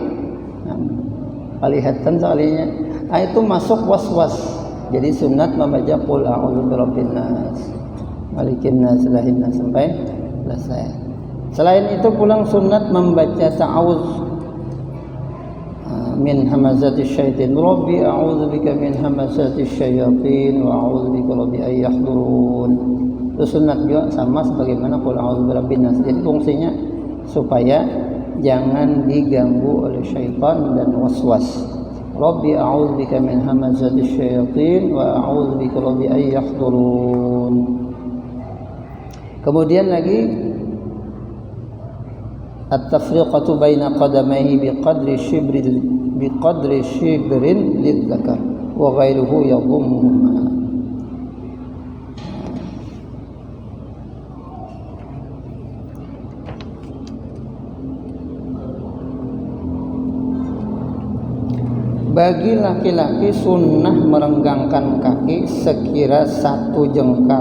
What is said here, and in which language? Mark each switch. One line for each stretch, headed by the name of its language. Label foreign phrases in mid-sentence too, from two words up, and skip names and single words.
Banjar: Kelihatan sekalinya. Itu masuk was-was. Jadi sunat membaca
Arabic: قل أعوذ برب الناس، ملك الناس، إله الناس
Banjar: sampai selesai. Selain itu pulang sunat membaca ta'awuz
Arabic: من همزات الشيطان. رب أعوذ بك من همزات الشياطين وأعوذ بك رب أن يحضرون.
Banjar: Itu sunat juga sama sebagaimana
Arabic: قل أعوذ برب الناس.
Banjar: Jadi fungsinya supaya jangan diganggu oleh syaitan dan waswas.
Arabic: رب أعوذ بك من همزات الشياطين وأعوذ بك رب أن يحضرون.
Banjar: Kemudian lagi
Arabic: التفرقة بين قدميه بقدر شبر للذكر وغيره يضمهما.
Banjar: Bagi laki-laki sunnah merenggangkan kaki sekira 1 jengkal.